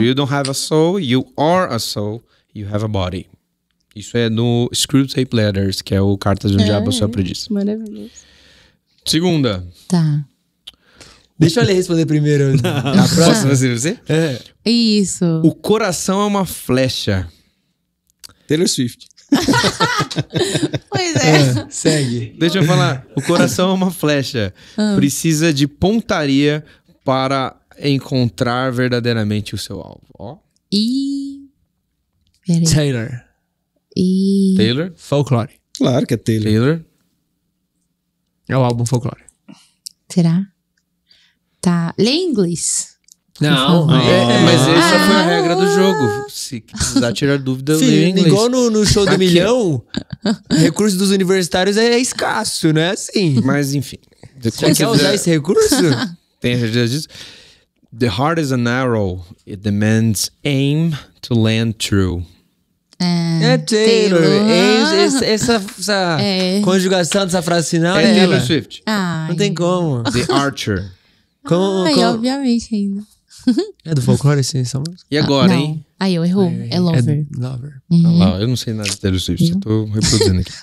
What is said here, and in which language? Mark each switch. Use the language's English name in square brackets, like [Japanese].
[English] You don't have a soul, you are a soul, you have a body. [Portuguese] Isso é no Screwtape Letters, que é o Cartas de um Diabo ao Seu Aprendiz. Maravilhoso. Segunda. Tá. Deixa eu lhe responder primeiro. A próxima, você? Isso. O coração é uma flecha. Taylor Swift. Pois é. Segue. Deixa eu falar. O coração é uma flecha. Precisa de pontaria para encontrar verdadeiramente o seu alvo. Ó. Peraí. Taylor. Taylor? Folklore. Claro que é Taylor. Taylor? É o álbum Folklore. Será? Tá. Lê em inglês. Não. Mas essa foi a regra do jogo. Se precisar tirar dúvida, eu leio em inglês. Igual no show do milhão, recurso dos universitários é escasso, não é assim? Mas enfim. Você quer usar esse recurso? Tem certeza disso? [English] The heart is an arrow. It demands aim to land true. [Portuguese] É Taylor. Essa conjugação dessa frase final É Taylor Swift. Não tem como. The Archer. Obviamente ainda. É do Folklore esse som? E agora, não. hein? Aí eu errou. É Lover. Lover. Olha lá, eu não sei nada de Taylor Swift, eu tô reproduzindo aqui.